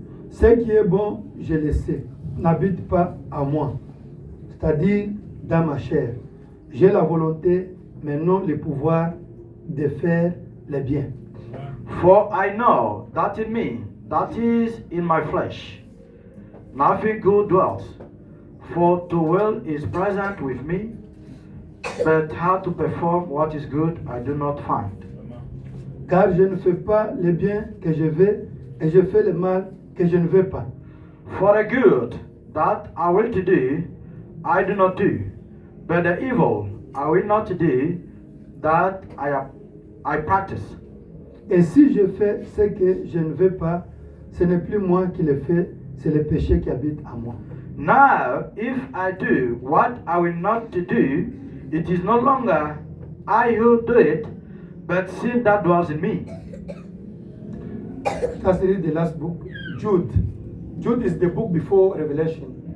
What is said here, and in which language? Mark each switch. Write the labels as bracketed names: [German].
[French] Ce qui est bon, je le sais, n'habite pas à moi, c'est-à-dire dans ma chair. J'ai la volonté, mais non le pouvoir de faire le bien. [English] For I know that in me, that is in my flesh, nothing good dwells. For to will is present with me, but how to perform what is good I do not find. [French] Car je ne fais pas le bien que je veux, et je fais le mal que je ne veux pas. [English] For the good that I will to do, I do not do, but the evil I will not do, that I practice. [French] Et si je fais ce que je ne veux pas, ce n'est plus moi qui le fais, c'est le péché qui habite en moi. [English] Now, if I do what I will not to do, it is no longer I who do it, but sin that dwells in me. That's the last book, Jude. Jude is the book before Revelation.